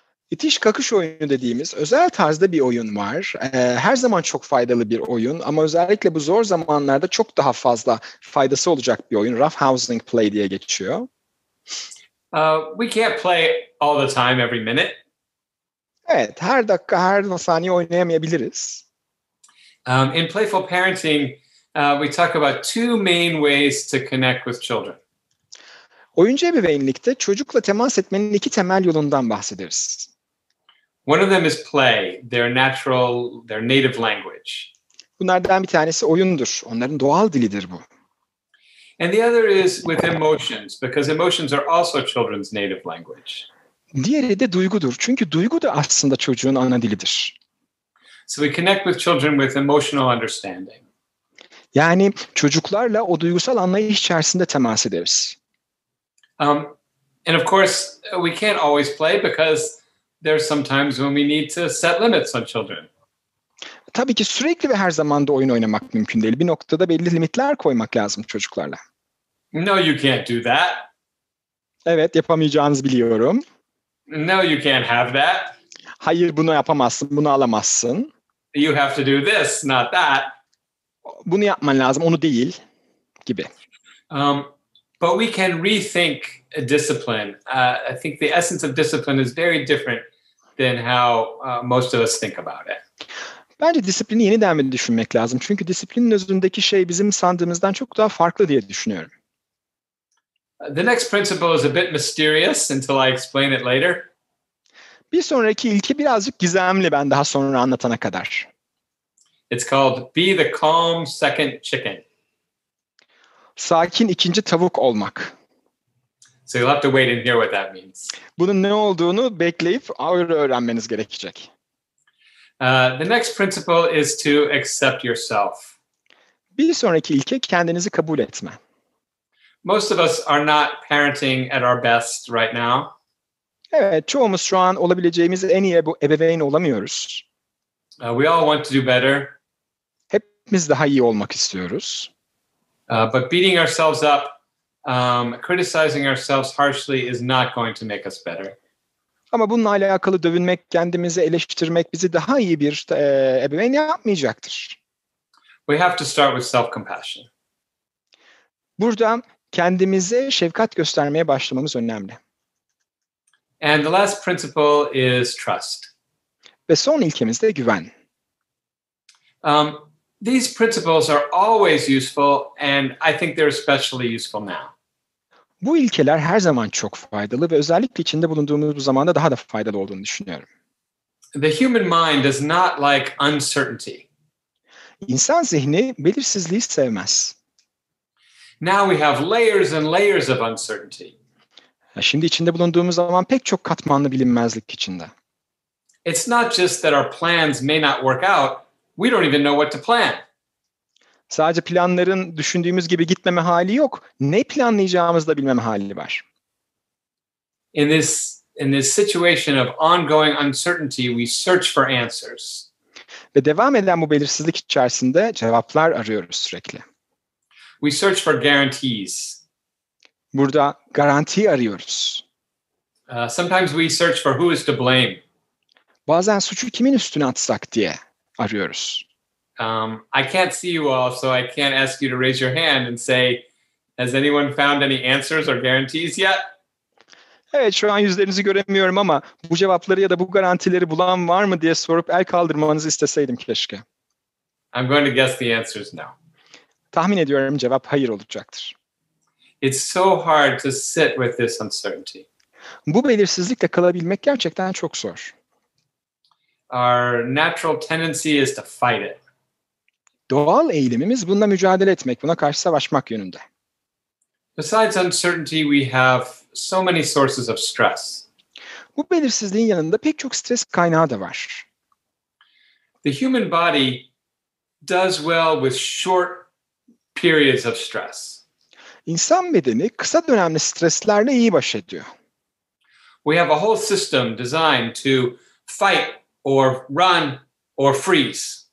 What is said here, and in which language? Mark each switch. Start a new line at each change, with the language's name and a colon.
Turkish: İtiş kakış oyunu dediğimiz özel tarzda bir oyun var. Her zaman çok faydalı bir oyun ama özellikle bu zor zamanlarda çok daha fazla faydası olacak bir oyun. Roughhousing play diye geçiyor.
English: We can't play all the time, every minute.
Turkish: Evet, her dakika, her saniye oynayamayabiliriz.
English: In playful parenting, we talk about 2 main ways to connect with children.
Turkish: Oyuncu ebeveynlikte çocukla temas etmenin 2 temel yolundan bahsederiz.
English: One of them is play, their native language.
Turkish: Bunlardan bir tanesi oyundur. Onların doğal dilidir bu.
English: And the other is with emotions, because emotions are also children's native language.
Turkish: Diğeri de duygudur. Çünkü duygu da aslında çocuğun ana dilidir.
English: So we connect with children with emotional understanding.
Turkish: Yani çocuklarla o duygusal anlayış içerisinde temas ederiz.
English: And of course, we can't always play because there's some times when we need to set limits on children.
Turkish: Tabii ki sürekli ve her zaman da oyun oynamak mümkün değil. Bir noktada belli limitler koymak lazım çocuklarla.
English: No, you can't do that.
Turkish: Evet, yapamayacağınızı biliyorum.
English: No, you can't have that.
Turkish: Hayır, bunu yapamazsın, bunu alamazsın.
English: You have to do this, not that.
Turkish: Bunu yapman lazım, onu değil gibi.
English: But we can rethink discipline. I think the essence of discipline is very different than how most of us think about it.
Turkish: Bence disiplini yeniden bir düşünmek lazım. Çünkü disiplinin özündeki şey bizim sandığımızdan çok daha farklı diye düşünüyorum.
English: The next principle is a bit mysterious until I explain it later.
Turkish: Bir sonraki ilke birazcık gizemli ben daha sonra anlatana kadar.
English: It's called be the calm second chicken.
Turkish: Sakin ikinci tavuk olmak.
English: So you'll have to wait and hear what that means.
Turkish: Bunun ne olduğunu bekleyip öyle öğrenmeniz gerekecek.
English: The next principle is to accept yourself.
Turkish: Bir sonraki ilke kendinizi kabul etme.
English: Most of us are not parenting at our best right now.
Turkish: Evet, çoğumuz şu an olabileceğimiz en iyi ebeveyn olamıyoruz.
English: We all want to do better.
Turkish: Hepimiz daha iyi olmak istiyoruz.
English: But beating ourselves up, criticizing ourselves harshly is not going to make us better.
Turkish: Ama bununla alakalı dövünmek, kendimizi eleştirmek bizi daha iyi bir ebeveyn yapmayacaktır.
English: We have to start with self-compassion.
Turkish: Burada kendimize şefkat göstermeye başlamamız önemli.
English: And the last principle is trust.
Turkish: Ve son ilkemiz de güven.
English: These principles are always useful, and I think they're especially useful now.
Turkish: Bu ilkeler her zaman çok faydalı ve özellikle içinde bulunduğumuz bu zamanda daha da faydalı olduğunu düşünüyorum.
English: The human mind does not like uncertainty.
Turkish: İnsan zihni belirsizliği sevmez.
English: Now we have layers and layers of uncertainty.
Turkish: Şimdi içinde bulunduğumuz zaman pek çok katmanlı bilinmezlik içinde.
English: It's not just that our plans may not work out, we don't even know what to plan.
Turkish: Sadece planların düşündüğümüz gibi gitmeme hali yok. Ne planlayacağımızı da bilmeme hali var.
English: In this situation of ongoing uncertainty, we search for answers.
Turkish: Ve devam eden bu belirsizlik içerisinde cevaplar arıyoruz sürekli.
English: We search for guarantees.
Turkish: Burada garanti arıyoruz.
English: Sometimes we search for who is to blame.
Turkish: Bazen suçu kimin üstüne atsak diye arıyoruz.
English: I can't see you all, so I can't ask you to raise your hand and say, has anyone found any answers or guarantees yet?
Turkish: Evet, şu an yüzlerinizi göremiyorum ama bu cevapları ya da bu garantileri bulan var mı diye sorup el kaldırmanızı isteseydim keşke.
English: I'm going to guess the answer is no.
Turkish: Tahmin ediyorum cevap hayır olacaktır.
English: It's so hard to sit with this uncertainty.
Turkish: Bu belirsizlikle kalabilmek gerçekten çok zor.
English: Our natural tendency is to fight it.
Turkish: Doğal eğilimimiz bununla mücadele etmek, buna karşı savaşmak yönünde.
English: Besides uncertainty, we have so many sources of stress.
Turkish: Bu belirsizliğin yanında pek çok stres kaynağı da var.
English: The human body does well with short periods of stress.
Turkish: İnsan bedeni kısa dönemli streslerle iyi baş ediyor.
English: We have a whole system designed to fight or run or freeze.